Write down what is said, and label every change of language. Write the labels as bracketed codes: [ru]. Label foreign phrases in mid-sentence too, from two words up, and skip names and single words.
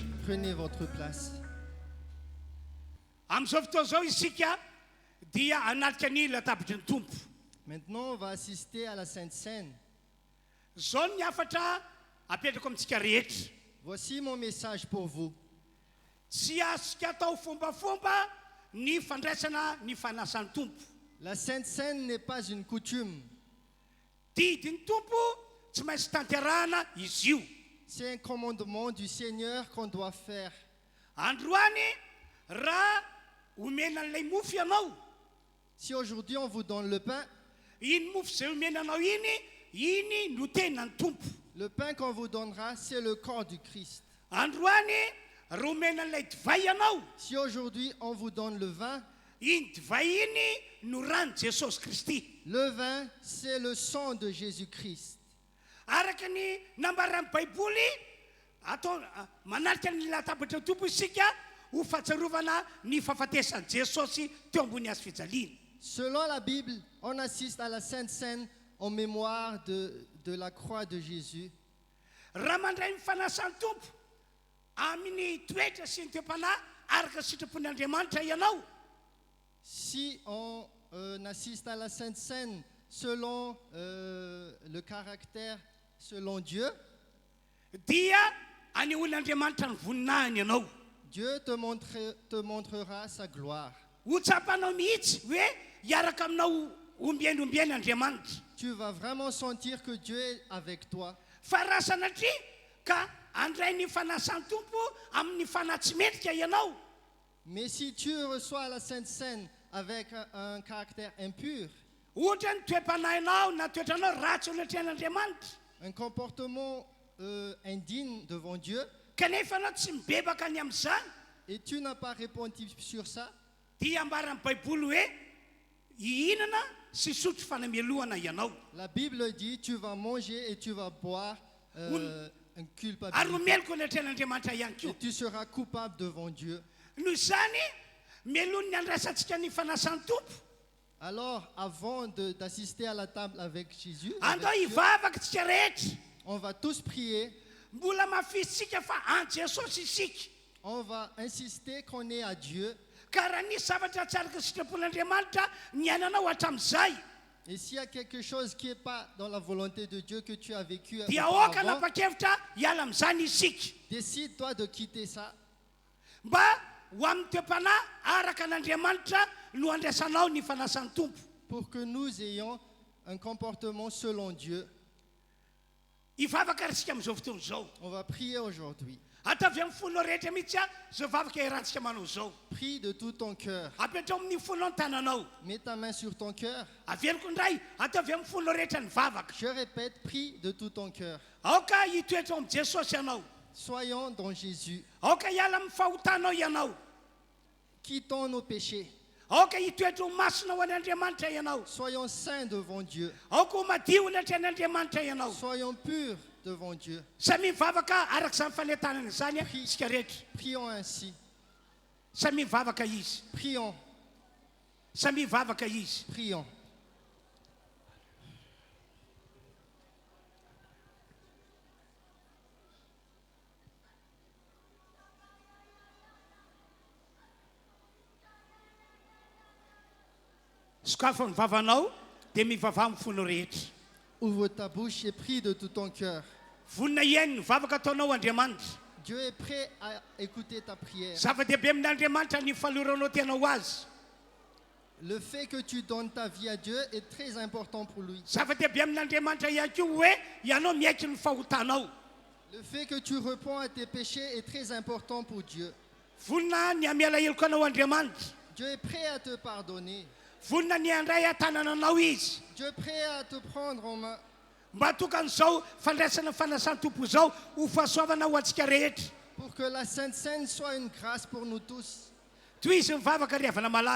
[fr] Prenez votre place. [mg] Amin'izao fotoana izao isika dia anatrika ny latabatra ny tompo. [fr] Maintenant, on va assister à la Sainte Seine. [mg] Zao ny hafatra apetrako amintsika rehetra. [fr] Voici mon message pour vous. [mg] Tsy azontsika atao fombafomba ny fandraisana ny fanasan'ny tompo. [fr] La Sainte Seine n'est pas une coutume. [mg] Didiny tompo tsy maintsy tanterahana izy io. [fr] C'est un commandement du Seigneur qu'on doit faire. [mg] Androany raha omena an'ilay mofo ianao. [fr] Si aujourd'hui on vous donne le pain, [mg] Iny mofo zay omenanao iny no tenany tompo. [fr] le pain qu'on vous donnera, c'est le corps du Christ. [mg] Androany raha omena an'ilay divay ianao. [fr] Si aujourd'hui on vous donne le vin, [mg] Iny divay iny no rano Jesosy Kristy. [fr] le vin, c'est le sang de Jésus-Christ. [mg] araka ny nambaran'ny baiboly atao manarika ny latabatra tompo isika ho fahatsiarovana ny fahafatesan'i Jesosy teo ambony hazo fijaliana. [fr] Selon la Bible, on assiste à la Sainte Seine en mémoire de la croix de Jésus. [mg] Raha mandray ny fanasan'ny tompo amin'ny toetra sy ny toepanahy araka sitrapon'Andriamanitra ianao. [fr] Si on assiste à la Sainte Seine selon le caractère, selon Dieu, [mg] dia anehoan'Andriamanitra ny voninahiny ianao. [fr] Dieu te montrera sa gloire. [mg] Ho tsapanao mihitsy hoe hiaraka aminao ombien'ombieny Andriamanitra. [fr] Tu vas vraiment sentir que Dieu est avec toi. [mg] Fa raha sanatria ka andray ny fanasan'ny tompo amin'ny fanatsimetrika ianao. [fr] Mais si tu reçois la Sainte Seine avec un caractère impur, [mg] ohatra ny toepanahinao na toetranao ratsy oletren'Andriamanitra, [fr] un comportement indigne devant Dieu, [mg] kanefa anao tsy mibebaka ny amin'izany, [fr] et tu n'as pas répondu sur ça, [mg] dia ambaran'ny baiboly hoe hihinana sy sotro fanamelohana ianao. [fr] la Bible dit tu vas manger et tu vas boire un [mg] Ary [fr] culpabilité. [mg] homeloko oletren'Andriamanitra ihany [fr] Et [mg] koa. [fr] tu seras coupable devant Dieu. [mg] Noho izany melony ny andrasantsika ny fanasan'ny tompo. [fr] Alors, avant d'assister à la table avec Jésus, [mg] Andao [fr] avec Dieu, [mg] hivavaka tsika rehetra. [fr] on va tous prier. [mg] Mbola mafisitsika fa an Jesosy isika. [fr] On va insister qu'on est à Dieu. [mg] Ka raha nisy zavatra tsaraka sitrapon'Andriamanitra ny ainanao hatramin'izay, [fr] Et s'il y a quelque chose qui n'est pas dans la volonté de Dieu que tu as vécu [mg] dia aoka [fr] auparavant, [mg] napakevitra hiala amin'izany isika. [fr] décide-toi de quitter ça [mg] Mba ho amin'ny toepanahy araka an'Andriamanitra no andraisanao ny fanasan'ny tompo. [fr] pour que nous ayons un comportement selon Dieu. [mg] Hivavaka risika amin'izao fotoana izao. [fr] On va prier aujourd'hui. [mg] Atavy amin'ny fonao rehetra mihitsy zao vavaka irantsika manao izao. [fr] Prie de tout ton cœur. [mg] Apetrao amin'ny fonao ny tananao. [fr] Mets ta main sur ton cœur. [mg] Averiko indray atavy amin'ny fonao rehetra ny vavaka. [fr] Je répète, prie de tout ton cœur. [mg] Aoka hitoetra amin'ny Jesosy ianao. [fr] Soyons dans Jésus. [mg] Aoka hiala amin'ny fahotanao ianao. [fr] Quittons nos péchés. [mg] Aoka hitoetra ho masina ho an'Andriamanitra ianao. [fr] Soyons saints devant Dieu. [mg] Aoka ho madio natren'Andriamanitra ianao. [fr] Soyons purs devant Dieu. [mg] Samy mivavaka arak'izany fanetanana izany isika rehetra. [fr] Prions ainsi. [mg] Samy mivavaka izy. [fr] Prions. [mg] Samy mivavaka izy. [fr] Prions. [mg] Sokafa ny vavanao dia mivavaha amin'ny fonao rehetra. [fr] Ouvre ta bouche et prie de tout ton cœur. [mg] Vonina ihany ny vavaka ataonao Andriamanitra. [fr] Dieu est prêt à écouter ta prière. [mg] Zava-dehibe amin'Andriamanitra ny faloranao tenao azy. [fr] Le fait que tu donnes ta vie à Dieu est très important pour lui. [mg] Zava-dehibe amin'Andriamanitra ihany koa hoe ianao miaiky ny fahotanao. [fr] Le fait que tu réponds à tes péchés est très important pour Dieu. [mg] Vonina ny amiala heloko anao Andriamanitra. [fr] Dieu est prêt à te pardonner. [mg] Vonina ny andray atanananao izy. [fr] Dieu est prêt à te prendre en main. [mg] Mba tokan'izao fandraisana fanasan'ny tompo izao ho fahasoavana ho antsika rehetra. [fr] Pour que la Sainte Seine soit une grâce pour nous tous. [mg] Toy izy mivavaka ry avana malala.